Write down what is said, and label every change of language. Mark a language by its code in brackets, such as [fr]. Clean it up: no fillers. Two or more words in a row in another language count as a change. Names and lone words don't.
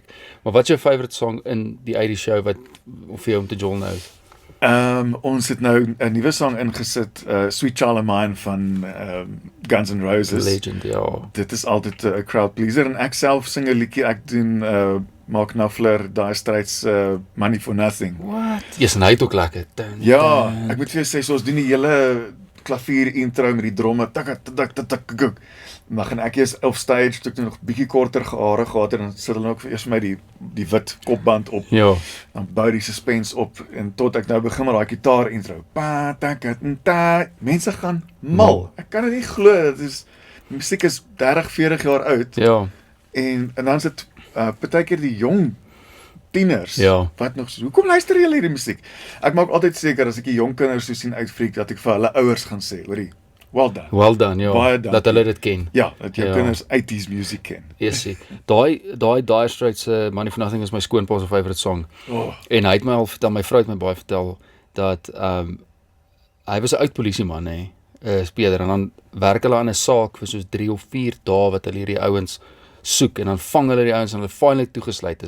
[af] Maar wat is jou [en] favourite song [af] in die 80s show wat vir jou om te jol nou? Ons het nou 'n nuwe sang ingesit, Sweet Child of Mine van Guns N' Roses. Legend, Dit is altyd 'n [en] crowd pleaser [af] en ek self sing 'n liedjie, ek doen Mark Knopfler, Dire Straits Money for Nothing. [en] What? Yes, [af] en hy het ook lekker. Ek moet vir jou sê, so ons doen die hele klavier intro met die dromme, maar gaan ek eers op stage, toe ek nog bietjie korter hare gehad en dan sit hulle ook eers vir my die wit kopband op, dan bou die suspense op, en tot ek nou begin met daai gitaar intro, mense gaan mal, ek kan dit nie glo, die musiek is 30, 40 jaar oud, en dan is dit partykeer die jong tieners, wat nog so, hoekom luister julle hierdie musiek? Ek maak altyd seker, as ek die jong kinders so sien uitfreak, dat ek vir hulle ouers gaan sê, hoorie, [en] well done. Well done, [af] dat hulle dit ken. Ja, dat jou kinders 80s musiek ken. Yes, daai Dire Straits Money for Nothing is my skoonpa se [en] favorite song. [af] En hy het my al vertel, my vrou het my baie vertel, dat hy was 'n oud polisieman, speler, en dan werk hulle aan 'n saak vir soos 3 of 4 dae, wat hulle hierdie ouens soek en dan vang hulle die ouens en hulle finally toegesluit is.